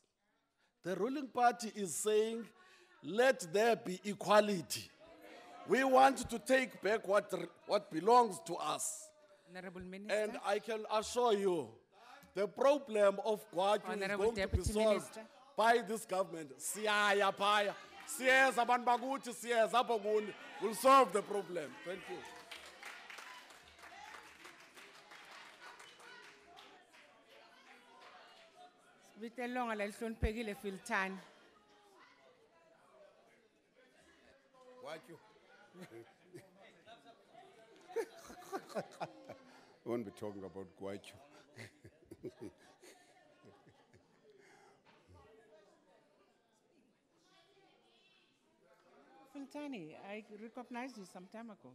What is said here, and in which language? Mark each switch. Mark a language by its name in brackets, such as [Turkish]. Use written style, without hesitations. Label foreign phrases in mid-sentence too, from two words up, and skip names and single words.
[English] The ruling party is saying, let there be equality. We want to take back what belongs to us. Honorable Minister. And I can assure you, the problem of Gwatyu is going to be solved by this government. [Xhosa] Siyaya phaya. Siyeza abantu bakuthi, siyeza apho kuni. [English] We'll solve the problem. Thank you. [Xhosa] Bitelonga la lihloniphekile Filtani. [English] We won't be talking about Guachu. Filtani, I recognized you some time ago.